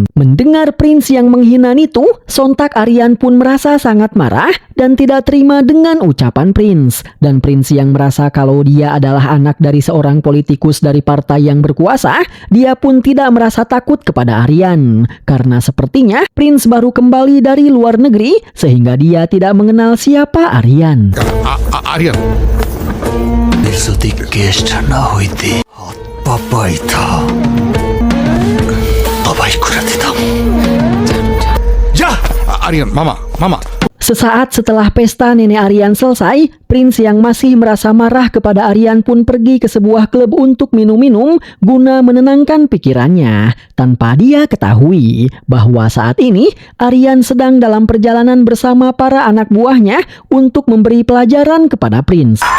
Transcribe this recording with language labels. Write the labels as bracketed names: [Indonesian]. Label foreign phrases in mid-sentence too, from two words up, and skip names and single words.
[Indonesian] Mendengar Prince yang menghina Nitu, sontak Aryan pun merasa sangat marah dan tidak terima dengan ucapan Prince. Dan Prince yang merasa kalau dia adalah anak dari seorang politikus dari partai yang berkuasa, dia pun tidak merasa takut kepada Aryan. Karena sepertinya Prince baru kembali dari luar negeri sehingga dia tidak mengenal siapa Aryan. [Bangla] আরিয়ান যদি গেস্ট না হইতে পাপাইতা বাবাই করে দিতাম। যা আরিয়ান মামা মামা। [Indonesian] Sesaat setelah pesta nenek Aryan selesai, Prince yang masih merasa marah kepada Aryan pun pergi ke sebuah klub untuk minum-minum guna menenangkan pikirannya. Tanpa dia ketahui bahwa saat ini Aryan sedang dalam perjalanan bersama para anak buahnya untuk memberi pelajaran kepada Prince.